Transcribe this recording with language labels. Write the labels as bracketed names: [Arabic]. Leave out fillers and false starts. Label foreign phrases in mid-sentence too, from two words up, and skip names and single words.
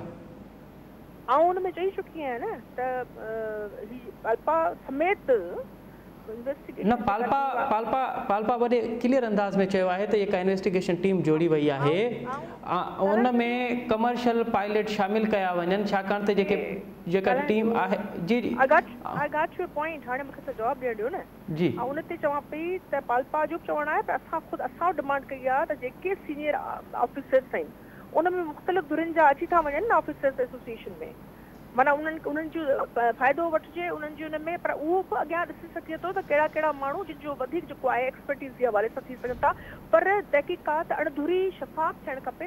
[Sindhi] ऐं हुन में चई चुकी आहियां न त पाल्पा समेत न पाल्पा वॾे क्लियर अंदाज़ में चयो आहे त जेका [English] investigation team [Sindhi] जोड़ी वई आहे उन में [English] commercial pilot [Sindhi] शामिल कया वञनि, छाकाणि त जेका टीम आहे जी [English] I got your point, [Sindhi] हाणे मूंखे त जवाबु ॾियणु ॾियो न जी। ऐं उन ते चवां पई त पाल्पा जो चवणु आहे त असां ख़ुदि असां डिमांड कई आहे त जेके [English] senior officers [Sindhi] आहिनि उन में मुख़्तलिफ़ धुरियुनि जा अची था वञनि न [English] officers association [Sindhi] में, माना उन्हनि जो फ़ाइदो वठिजे उन्हनि जी उन में, पर उहो बि अॻियां ॾिसी सघे थो त कहिड़ा कहिड़ा माण्हू जिन जो वधीक जेको आहे एक्सपर्टीज़ जे हवाले सां थी सघनि था, पर तहक़ीक़ात अणधुरी शफ़ाफ़ थियणु खपे।